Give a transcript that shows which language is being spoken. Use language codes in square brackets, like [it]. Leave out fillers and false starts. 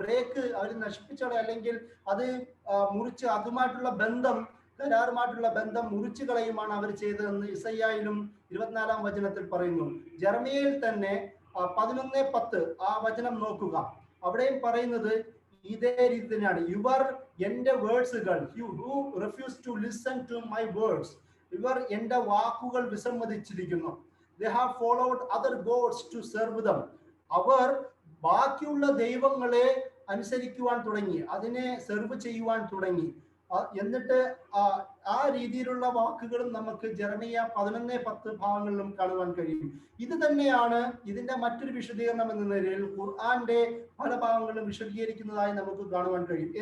[ml] Break അവർ നശിപ്പിച്ചോളെ, അല്ലെങ്കിൽ അത് മുറിച്ച് അതുമായിട്ടുള്ള ബന്ധം, കരാറുമായിട്ടുള്ള ബന്ധം മുറിച്ചു കളയുമാണ് അവർ ചെയ്തതെന്ന് ഇസയ്യായിലും 24-ാം വചനത്തിൽ പറയുന്നു. ജെറമിയയിൽ തന്നെ 11:10 ആ വചനം നോക്കുക. അവിടെയും പറയുന്നത് ഇതേ രീതി തന്നെയാണ്. ഇവർ എന്റെ വേർഡ്സുകൾ, [en] who refuse to listen to my words, [ml] ഇവർ എന്റെ വാക്കുകൾ വിസമ്മതിച്ചിരിക്കുന്നു. [en] they have followed other gods to serve them. [ml] അവർ ബാക്കിയുള്ള ദൈവങ്ങളെ അനുസരിക്കുവാൻ തുടങ്ങി, അതിനെ സെർവ് ചെയ്യുവാൻ തുടങ്ങി. എന്നിട്ട് ആ രീതിയിലുള്ള വാക്കുകളും നമുക്ക് ജെറമിയ 11:10 ഭാഗങ്ങളിലും കാണുവാൻ കഴിയും. ഇത് തന്നെയാണ് ഇതിന്റെ മറ്റൊരു വിശദീകരണം എന്ന നിലയിൽ ഖുർആന്റെ പല ഭാഗങ്ങളും വിശദീകരിക്കുന്നതായി നമുക്ക് കാണുവാൻ കഴിയും.